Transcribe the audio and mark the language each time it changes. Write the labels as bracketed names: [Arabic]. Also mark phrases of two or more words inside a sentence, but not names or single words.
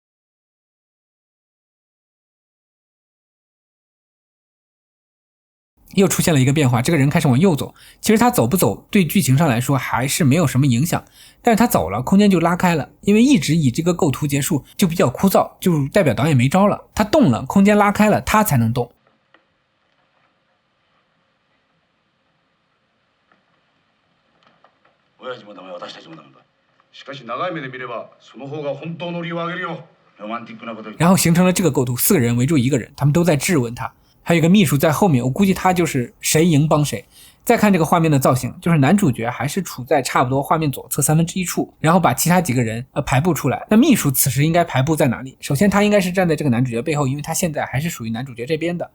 [Chinese] 又出现了一个变化，这个人开始往右走，其实他走不走对剧情上来说还是没有什么影响，但是他走了空间就拉开了，因为一直以这个构图结束就比较枯燥，就代表导演没招了，他动了空间拉开了他才能动。 [Japanese] 親父もダメ、私たちもダメだ。しかし長い目で見ればその方が本当の利を上げるよ。ロマンティックなこと。 [Chinese] 然后形成了这个构图，4个人围住1个人，他们都在质问他。还有一个秘书在后面，我估计他就是谁赢帮谁。再看这个画面的造型，就是男主角还是处在差不多画面左侧1/3处，然后把其他几个人排布出来。那秘书此时应该排布在哪里？首先他应该是站在这个男主角背后，因为他现在还是属于男主角这边的。